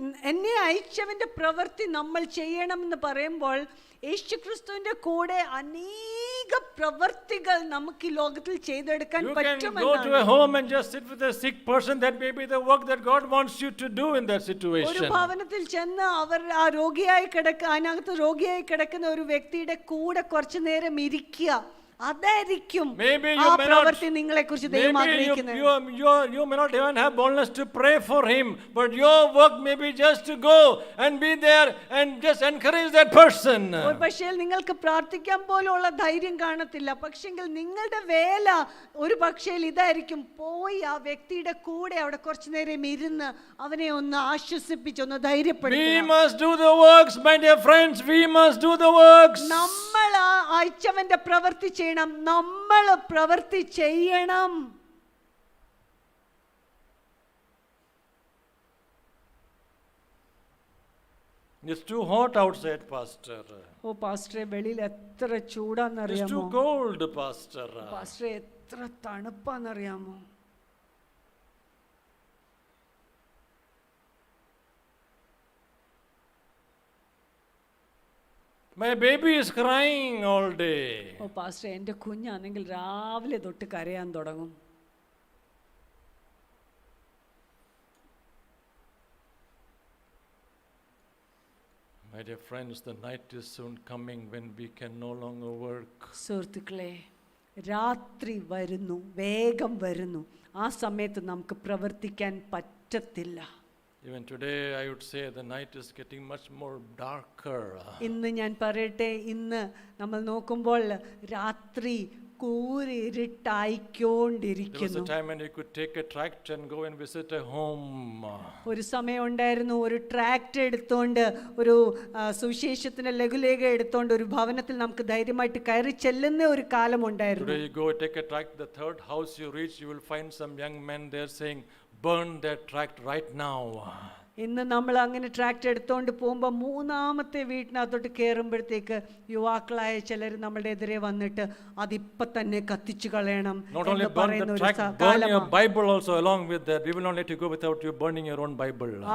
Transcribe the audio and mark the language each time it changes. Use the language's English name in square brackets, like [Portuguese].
[Malayalam] എന്നെ അയച്ചവന്റെ പ്രവൃത്തി നമ്മൾ ചെയ്യണമെന്ന് പറയുമ്പോൾ യേശുക്രിസ്തുവിന്റെ കൂടെ അനേക പ്രവൃത്തികൾ നമുക്ക് ഈ ലോകത്തിൽ ചെയ്തെടുക്കാൻ പറ്റുമെന്നാണ്. [English] You can go to a home and just sit with a sick person. That may be the work that God wants you to do in that situation. [Malayalam] ഒരു ഭവനത്തിൽ ചെന്ന് ആ അതിനകത്ത് രോഗിയായി കിടക്കുന്ന ഒരു വ്യക്തിയുടെ കൂടെ കുറച്ചു നേരം ഇരിക്കുക, അതായിരിക്കും ആ പ്രവൃത്തി നിങ്ങളെ കുറിച്ച് ദൈവം ആഗ്രഹിക്കുന്നത്. [English] You may not even have boldness to pray for him, but your work may be just to go and be there and just encourage that person. [Malayalam] പക്ഷേ നിങ്ങൾക്ക് പ്രാർത്ഥിക്കാൻ പോലുള്ള ധൈര്യം കാണത്തില്ല, പക്ഷെങ്കിൽ നിങ്ങളുടെ വേല ഒരു പക്ഷേ ഇതായിരിക്കും, പോയി ആ വ്യക്തിയുടെ കൂടെ അവിടെ കുറച്ചു നേരം ഇരുന്ന് അവനെ ഒന്ന് ആശ്വസിപ്പിച്ച് ഒന്ന് ധൈര്യപ്പെടുത്തുക. [English] We must do the works, my dear friends. We must do the works. [Malayalam] നമ്മൾ അയച്ചവന്റെ പ്രവൃത്തി ചെയ്യണം, നമ്മൾ പ്രവൃത്തി ചെയ്യണം. [English] It's too hot outside, Pastor. [Malayalam] ഓ പാസ്റ്ററെ, വെളിയിൽ എത്ര ചൂടാന്നറിയാമോ? [English] It's too cold, Pastor. [Malayalam] പാസ്റ്ററെ, എത്ര തണുപ്പാന്നറിയാമോ? [English] My baby is crying all day. [Malayalam] ഓ പാസ്റ്ററെ, എൻ്റെ കുഞ്ഞാണെങ്കിൽ രാവിലെ തൊട്ട് കരയാൻ തുടങ്ങും. [English] My dear friends, the night is soon coming when we can no longer work. [Malayalam] സുഹൃത്തുക്കളെ, രാത്രി വരുന്നു, വേഗം വരുന്നു. ആ സമയത്ത് നമുക്ക് പ്രവർത്തിക്കാൻ പറ്റത്തില്ല. [English] Even today, I would say the night is getting much more darker. [Malayalam] ഇന്ന് ഞാൻ പറയട്ടെ, ഇന്ന് നമ്മൾ നോക്കുമ്പോൾ രാത്രി കൂരിരുട്ടായിക്കൊണ്ടിരിക്കുന്നു. [English] There was a time when you could take a tractor and go and visit a home. [Malayalam] ഒരു സമയം ഉണ്ടായിരുന്നു, ഒരു ട്രാക്ടർ എടുത്തോണ്ട്, ഒരു സുവിശേഷത്തിന്റെ ലഘുലേഖ എടുത്തോണ്ട് ഒരു ഭവനത്തിൽ നമുക്ക് ധൈര്യമായിട്ട് കയറി ചെല്ലുന്ന ഒരു കാലം ഉണ്ടായിരുന്നു. [English] Today you go take a tractor, the third house you reach, you will find some young men there saying, burn that tract right now. [Malayalam] ഇന്ന് നമ്മൾ അങ്ങനെ ട്രാക്ടർ എടുത്തോണ്ട് പോകുമ്പോൾ മൂന്നാമത്തെ വീട്ടിനകത്തോട്ട് കയറുമ്പോഴത്തേക്ക് യുവാക്കളായ ചിലർ നമ്മുടെ എതിരെ വന്നിട്ട് അതിപ്പോ തന്നെ കത്തിച്ചു കളയണം എന്ന് പറയുന്ന ഒരു [English] burn your Bible also along with that. We will not let you go without you burning your own Bible.